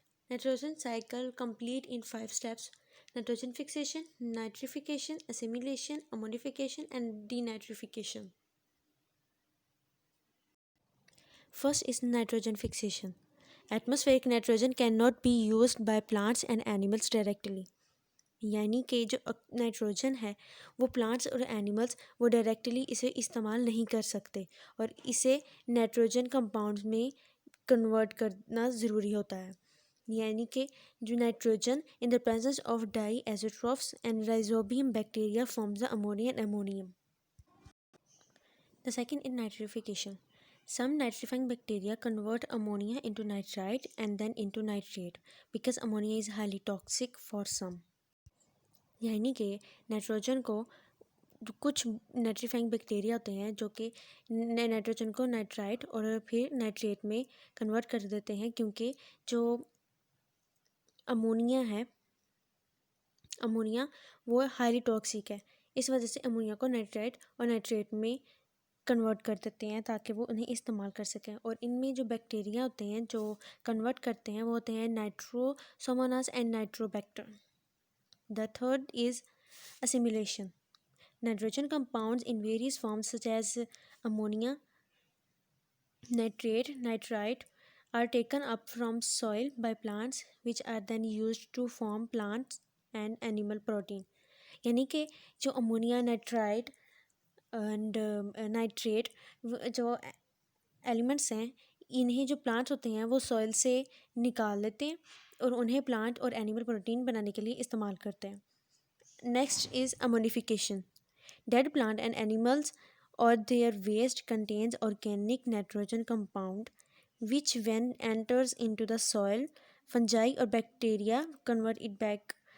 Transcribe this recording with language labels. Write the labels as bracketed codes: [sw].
[en] Nitrogen cycle complete in 5 steps: nitrogen fixation, nitrification, assimilation, ammonification, and denitrification. First is nitrogen fixation. Atmospheric nitrogen cannot be used by plants and animals directly. [hi] यानी कि जो nitrogen है वो plants और animals वो directly इसे इस्तेमाल नहीं कर सकते और इसे नाइट्रोजन कंपाउंड्स में कन्वर्ट करना ज़रूरी होता है. यानी कि जो [en] Nitrogen in the presence of diazotrophs and rhizobium bacteria forms the ammonia and ammonium. The second is nitrification. Some nitrifying bacteria convert ammonia into nitrite and then into nitrate because ammonia is highly toxic for some. [hi] यानी कि nitrogen को कुछ nitrifying bacteria होते हैं जो कि nitrogen को nitrite और फिर नाइट्रेट में कन्वर्ट कर देते हैं क्योंकि जो अमोनिया है वो हाईली टॉक्सिक है. इस वजह से अमोनिया को नाइट्राइट और नाइट्रेट में कन्वर्ट कर देते हैं ताकि वो उन्हें इस्तेमाल कर सकें. और इनमें जो बैक्टीरिया होते हैं जो कन्वर्ट करते हैं वो होते हैं Nitrosomonas and Nitrobacter. [en] The third is assimilation. Nitrogen compounds in various forms such as ammonia, nitrate, nitrite are taken up from soil by plants which are then used to form plant and animal protein. [hi] यानी कि जो ammonia nitrite and nitrate जो elements हैं इन्हें जो plants होते हैं वो सॉइल से निकाल लेते हैं और उन्हें प्लांट और एनिमल प्रोटीन बनाने के लिए इस्तेमाल करते हैं. [en] Next is ammonification. Dead plant and animals और their waste contains organic nitrogen compound which when enters into the soil fungi और bacteria convert it back